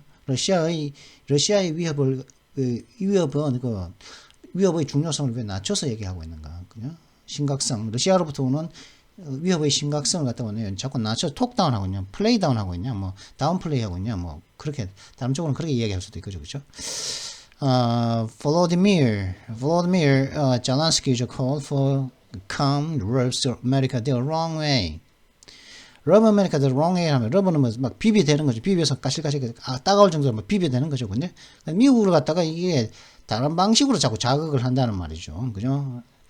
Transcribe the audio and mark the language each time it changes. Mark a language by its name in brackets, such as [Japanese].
[Korean] 러시아의 위협의 중요성을 왜 낮춰서 얘기하고 있는가? 그냥 심각성, 러시아로부터 오는 위협의 심각성을 갖다가 자꾸 낮춰 톡다운 하고 있냐, 플레이다운 하고 있냐, 뭐 다운플레이 하고 있냐, 뭐 그렇게 다른 쪽으로는 그렇게 이야기할 수도 있겠죠, 그렇죠? [English] Volodymyr Zelensky called for calm rubs America the wrong way. rub America the wrong way [Korean] 하면 rub는 막 비비되는 거죠. 비벼서 가실가실 따가울 정도로 막 비벼되는 거죠, 근데 미국을 갖다가 이게 다른 방식으로 자꾸 자극을 한다는 말이죠, 그죠?